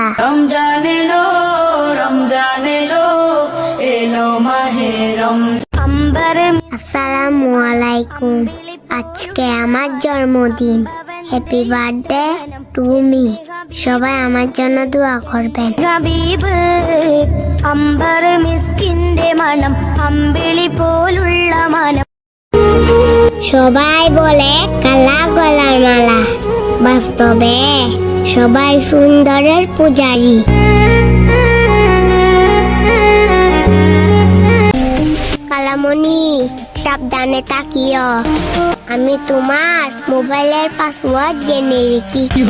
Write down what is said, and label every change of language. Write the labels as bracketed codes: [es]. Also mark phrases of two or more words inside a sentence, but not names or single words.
[bn] রমজান এলো, রমজান এলো, এলো মাহে রমজান। [ar] السلام عليكم, [bn] আজকে আমার জন্মদিন। [en] happy birthday to me. [bn] সবাই আমার জন্য দোয়া করবেন। [ml] ഹബീബ് അമ്പർ മിസ്കിന്റെ മണം, അമ്പിളി പോലുള്ള മനം। [bn] সবাই বলে কালা গলার মালা, বাস্তবে সবাই সুন্দরের পূজারী। কালামণি, সাবধানে তাকিও, আমি তোমার মোবাইলের পাসওয়ার্ড জেনে রেখি।